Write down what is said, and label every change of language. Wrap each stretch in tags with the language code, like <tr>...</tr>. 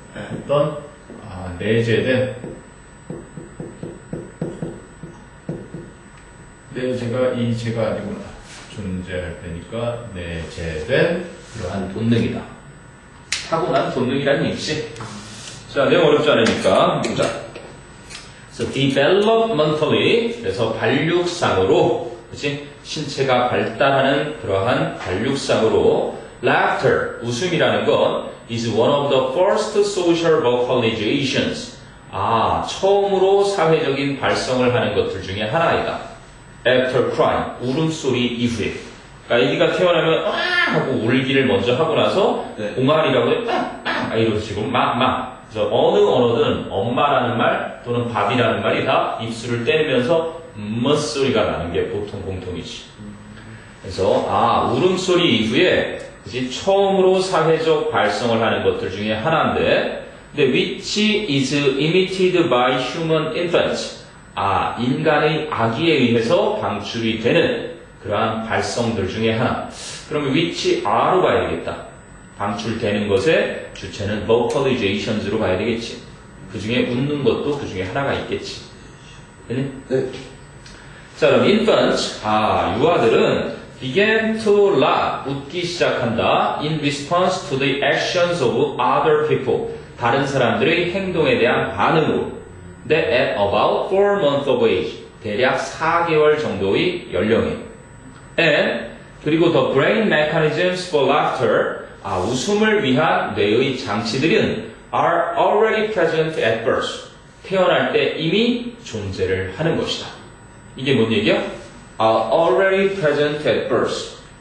<ko>어떤, 내재된, 내재가 이 제가 아니구나. 존재할 때니까 내재된 그러한 본능이다. 타고난 본능이라는 얘기지. 자, 내용 어렵지 않으니까 보자.</ko> <en>So developmentally,</en> <ko>그래서 발육상으로 그치? 신체가 발달하는 그러한 발육상으로</ko> <en>laughter,</en> <ko>웃음이라는 건</ko> <en>is one of the first social vocalizations.</en> <ko>처음으로 사회적인 발성을 하는 것들 중에 하나이다.</ko> <en>After crying,</en> <ko>울음소리 이후에. 그러니까 아기가 태어나면 하고 울기를 먼저 하고 나서 네. 옹알이라고 해 이런 식으로 막. 그래서 어느 언어든 엄마라는 말 또는 밥이라는 말이 다 입술을 떼면서 소리가 나는 게 보통 공통이지. 그래서 울음소리 이후에 그치? 처음으로 사회적 발성을 하는 것들 중에 하나인데 근데</ko> <en>which is emitted by human infants.</en> <ko>인간의 아기에 의해서 방출이 되는 그러한 발성들 중에 하나. 그러면 which are로 봐야 되겠다. 방출되는 것의 주체는 vocalizations로 봐야 되겠지. 그 중에 웃는 것도 그 중에 하나가 있겠지. 되니? 네. 자, 그럼 infants, 유아들은</ko> <en>began to laugh,</en> <ko>웃기 시작한다.</ko> <en>in response to the actions of other people.</en> <ko>다른 사람들의 행동에 대한 반응으로.</ko> <en>That at about 4 months of age.</en> <ko>대략 4개월 정도의 연령에.</ko> <en>And,</en> <ko>그리고</ko> <en>the brain mechanisms for laughter.</en> <ko>웃음을 위한 뇌의 장치들은</ko> <en>are already present at birth.</en> <ko>태어날 때 이미 존재를 하는 것이다. 이게 뭔 얘기야?</ko> <en>Are already present at birth.</en>